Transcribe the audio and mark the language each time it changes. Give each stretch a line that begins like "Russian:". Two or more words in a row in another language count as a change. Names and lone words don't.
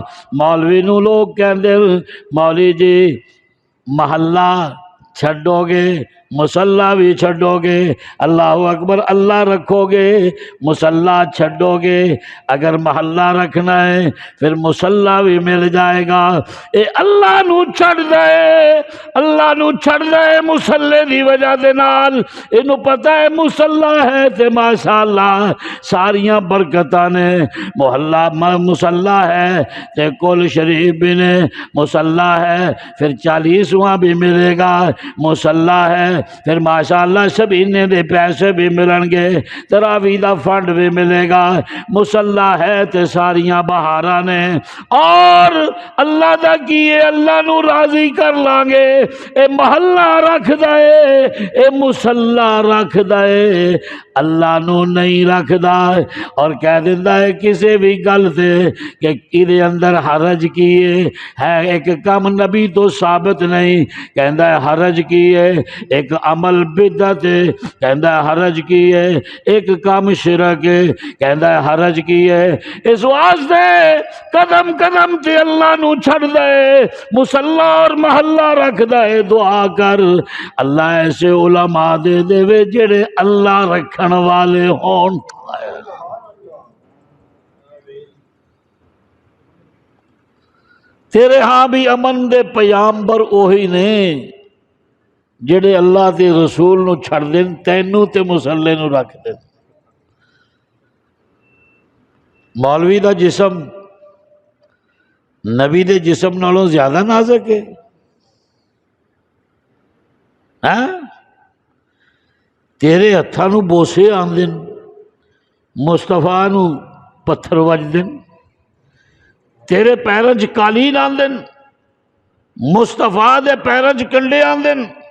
Punjabi: مولوی نو لوگ کہندے مولوی جی محلہ چھڈو گے مصلی بھی چھڈو گے،
Arabic: اللہ اکبر
Punjabi: اللہ رکھو گے مصلی چھڈو گے، اگر محلہ رکھنا ہے پھر مصلی بھی مل جائے گا۔ اے اللہ نو چھڑ دے، اللہ نو چھڑ دے مصلی دی وجہ دے نال، اینو پتہ ہے مصلی ہے تے ماشاءاللہ ساریاں برکتاں نے، محلہ مصلی ہے تے کل شریف بھی نے، مصلی ہے پھر 40واں بھی ملے گا، مصلی ہے پھر ماشاءاللہ شبینے دے پیسے بھی ملن گے، تراویح دا فنڈ بھی ملے گا، مصلی ہے تے ساریاں بہاراں نے، اور اللہ دا کیے اللہ نو راضی کر لانگے، اے محلہ رکھ دے، اے مصلی رکھ دے، اللہ نو نہیں رکھ دا، اور کہہ دیندہ ہے کسی بھی گل سے کہ کدے اندر حرج کیے ہے، ایک کام نبی تو ثابت نہیں، کہندہ ہے حرج کیے، ایک عمل بدعت ہے، کہندہ ہے حرج کیے، ایک کام شرک ہے، کہندہ ہے حرج کیے، اس واسطے قدم قدم تے اللہ نو چھڑ دے، مصلی اور محلہ رکھ دے، دعا کر اللہ ایسے علماء دے دے وے جڑے اللہ رکھن والے ہون۔ تیرے ہاں بھی امن دے پیامبر اوہی نے جڑے اللہ دے رسول نو چھڑ دین، تینوں تے مصلی نو رکھ دین۔ مولوی دا جسم نبی دے جسم نالوں زیادہ نازک ہے، ہاں؟ تیرے ہتھاں نو بوسے آندن، مصطفیٰ نو پتھر وجدن، تیرے پیراں چ قالین آندن، مصطفیٰ دے پیراں چ کنڈے آندن،